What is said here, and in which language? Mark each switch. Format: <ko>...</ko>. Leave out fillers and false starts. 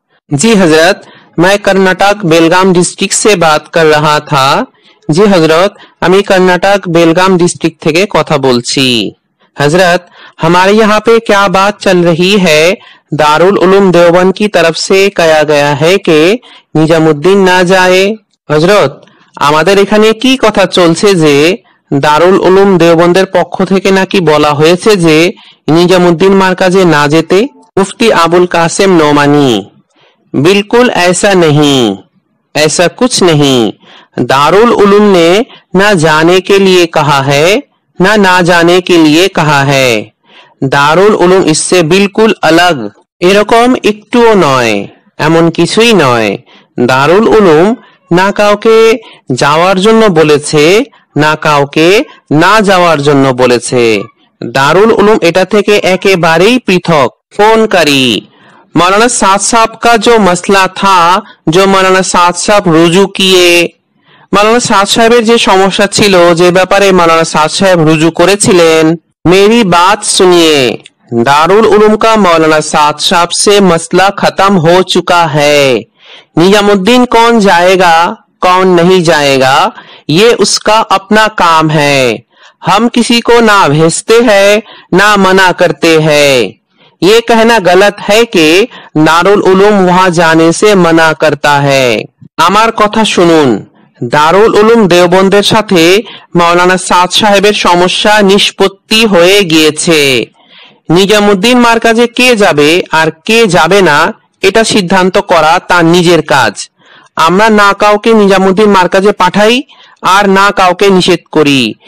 <hi>जी हजरत, मैं कर्नाटक बेलगाम डिस्ट्रिक्ट से बात कर रहा था।</hi> <bn>जी हजरत, আমি कर्नाटक बेलगाम डिस्ट्रिक्ट থেকে কথা বলছি।</bn> <hi>हजरत हमारे यहाँ पे क्या बात चल रही है, दारुल उलूम देवबंद की तरफ से कहा गया है कि निजामुद्दीन ना जाए।</hi> <bn>हजरत আমাদের এখানে কি কথা চলছে যে দারুল উলুম দেওবন্দের পক্ষ থেকে নাকি বলা হয়েছে যে নিজামুদ্দিন মার্কাজে না যেতে।</bn> <hi>मुफ्ती अबुल कासिम नोमानी। बिल्कुल ऐसा नहीं, ऐसा कुछ नहीं। दारुल उलूम ने ना जाने के लिए कहा है ना जाने के लिए कहा है।</hi> <bn>দারুল উলুম</bn> <hi>इससे बिल्कुल अलग,</hi> <bn>এরকম একটুও নয়, এমন কিছুই নয়। দারুল উলুম না কাউকে যাওয়ার জন্য বলেছে না কাউকে না যাওয়ার জন্য বলেছে। দারুল উলুম এটা থেকে একেবারেই পৃথক।</bn> <hi>फोनकारी मौलाना साद साहब का जो मसला था जो मौलाना साद साहब रुजू किए, मौलाना साद</hi> <bn>साहेबेर যে সমস্যা ছিল যে ব্যাপারে मौलाना साद साहेब रुजू করেছিলেন,</bn> <hi>मेरी बात सुनिए, दारुल उलूम का मौलाना साद साहब से मसला खत्म हो चुका है। निजामुद्दीन कौन जाएगा कौन नहीं जाएगा ये उसका अपना काम है। हम किसी को ना भेजते हैं ना मना करते हैं। ये कहना गलत है कि दारुल उलूम वहां जाने से मना करता है।</hi> <bn>আমার কথা শুনুন, দারুল উলুম দেওবন্দের সাথে মাওলানা সাদ সাহেবের সমস্যা নিষ্পত্তি হয়ে গিয়েছে। নিজামুদ্দিন মার্কাজে কে যাবে আর কে যাবে না এটা সিদ্ধান্ত করা তার নিজের কাজ। আমরা না কাউকে নিজামুদ্দিন মার্কাজে পাঠাই আর না কাউকে নিষেধ করি।</bn>